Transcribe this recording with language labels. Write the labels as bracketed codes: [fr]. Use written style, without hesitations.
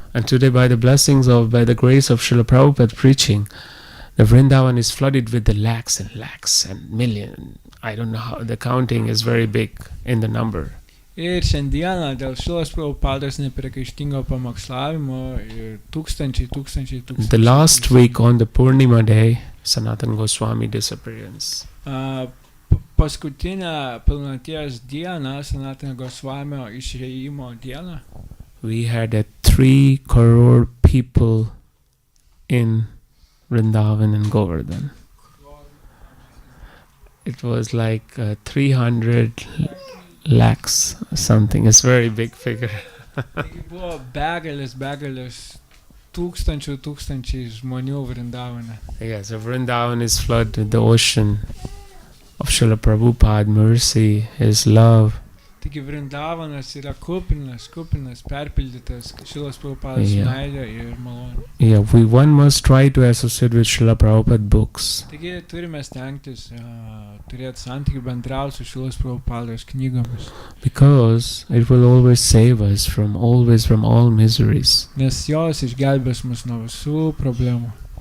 [en] And today, by the blessings of, by the grace of Srila Prabhupada preaching, the Vrindavan is flooded with the lakhs and million. I don't know how, the counting is very big in the number. [lt] Ir šiandieną dėl Šrilos Prabhupados nepriekaištingo pamokslavimo ir tūkstančiai. [en] The last week on the Purnima day, Sanatana Goswami disappearance. [lt] Paskutinę pilnaties dieną, Sanatana Goswamio išėjimo dieną, [en] We had 3 crore people in Vrindavan and Govardhan. It was like 300 lakhs something. It's a very big figure. [lt] taigi buvo begalės tūkstančiai žmonių Vrindavane. [en] Yes, so Vrindavan is flooded with the ocean of Srila Prabhupada, mercy, his love. [lt] Taigi Vrindavanas yra kupinas, perpildytas Šrilos Prabhupados [en] Yeah. [lt] meilė ir malonė. [en] Yeah, one must try to associate with Srila Prabhupada books. [lt] Taigi turime stengtis turėti santykių bendrauti su Šrilos Prabhupados knygomis, [en] Because it will always save us from all miseries. [lt] nes jos išgelbės mus nuo visų problemų.